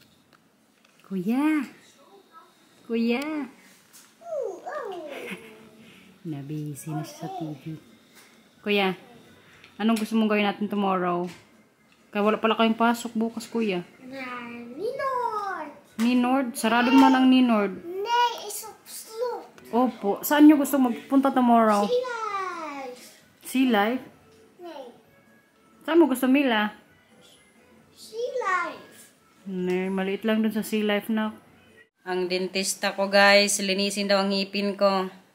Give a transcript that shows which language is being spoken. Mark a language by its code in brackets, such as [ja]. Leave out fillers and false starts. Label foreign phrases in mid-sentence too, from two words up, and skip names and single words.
[tl] Kuya. Nabisi na siya sa TV. Kuya, anong gusto mong gawin natin tomorrow? Kaya wala pala kayong pasok bukas, kuya. Ninord? Sarado naman ang Ninord. [nl] Nee, is op slot. [tl] Opo. Saan nyo gusto magpunta tomorrow? Sea Life? [nl] Nee, [tl] Saan mo gusto, Mila? Sea Life. Maliit lang dun sa Sea Life na. Ang dentista ko, guys. Linisin daw ang ngipin ko.